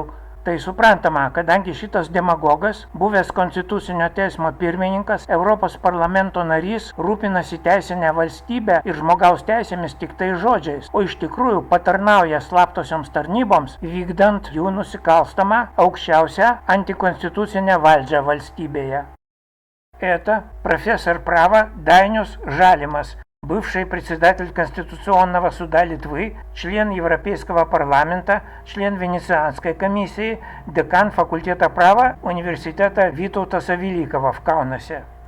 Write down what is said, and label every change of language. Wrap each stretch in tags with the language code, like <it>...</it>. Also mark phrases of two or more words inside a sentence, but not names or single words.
<lt>Tai suprantama, kadangi šitas demagogas, buvęs Konstitucinio teismo pirmininkas, Europos parlamento narys, rūpinasi teisinę valstybę ir žmogaus teisėmis tik tai žodžiais, o iš tikrųjų patarnauja slaptosioms tarnyboms, vykdant jų nusikalstamą aukščiausią antikonstitucinę valdžią valstybėje.</lt> <ru>Это профессор права Dainius Žalimas, бывший председатель Конституционного суда Литвы, член Европейского парламента, член Венецианской комиссии, декан факультета права Университета Витаутаса Великого в Каунасе.</ru>